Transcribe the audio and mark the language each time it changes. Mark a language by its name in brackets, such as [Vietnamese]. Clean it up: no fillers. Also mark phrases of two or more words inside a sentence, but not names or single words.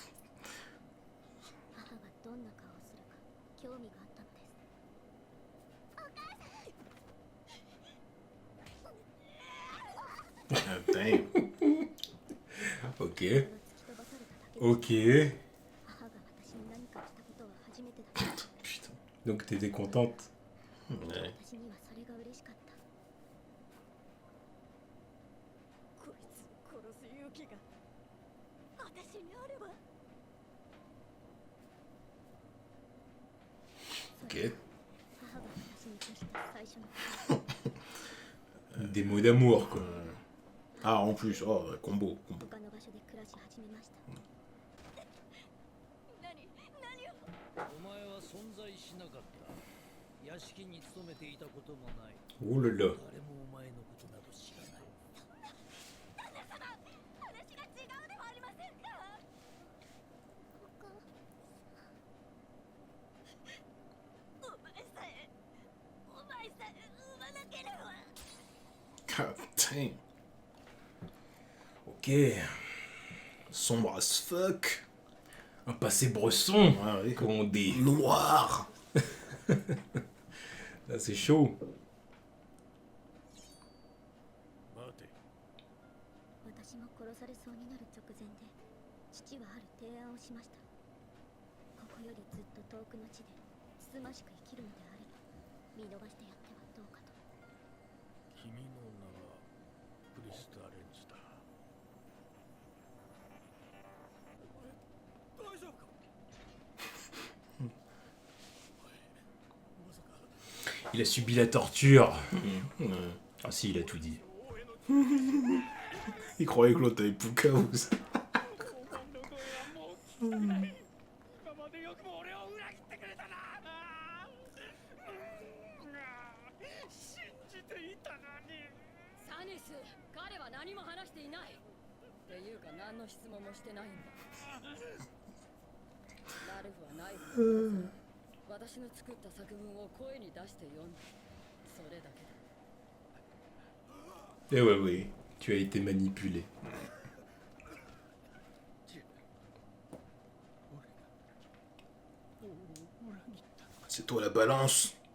[Japanese] 母がどんな顔をするか興味があったのです。 [French] Damn. Ok. [Japanese] 突き飛ばされただけで [French] Ok. [Japanese] 母が私に何かしたことは初めてだった。 [French] Putain. Donc t'étais contente. Ouais. [Japanese] 私にはそれが嬉しかった。こいつを殺す勇気が私にあれば。 [French] Ok. [Japanese] 母が私に貸した最初の [French] Des mots d'amour quoi. Ah, en plus, oh, combo. [Japanese] 他の場所で暮らし始めました。何を。お前は存在しなかった。屋敷に勤めていたこともない。 [French] Oh là là. [Japanese] 誰もお前のことなど知らない。話が違うではありませんか。お前さえ産まなければ。 [English] God damn. [French] Ok. [English] Sombre as fuck. [French] Un passé bresson, Ouais, oui. comme on dit. Noir. Là c'est chaud. [Japanese] 待て。私も殺されそうになる直前で父はある提案をしました。ここよりずっと遠くの地でつつましく生きるのであれば見逃してやってはどうかと。君の名はクリスタ・レンズだ。大丈夫か。 [French] Il a subi la torture. Ouais. Ah si, il a tout dit. Il croyait que l'autre avait Puka ou ça. [Japanese] 今までよくも俺を裏切ってくれたな。信じていたのに。サニス、彼は何も話していない。っていうか何の質問もしてないんだ。ラルフはナイフを渡さ私の作った作文を声に出して読んだ。それだけだ。 [French] Eh ouais, oui. Tu as été manipulé. C'est toi la balance.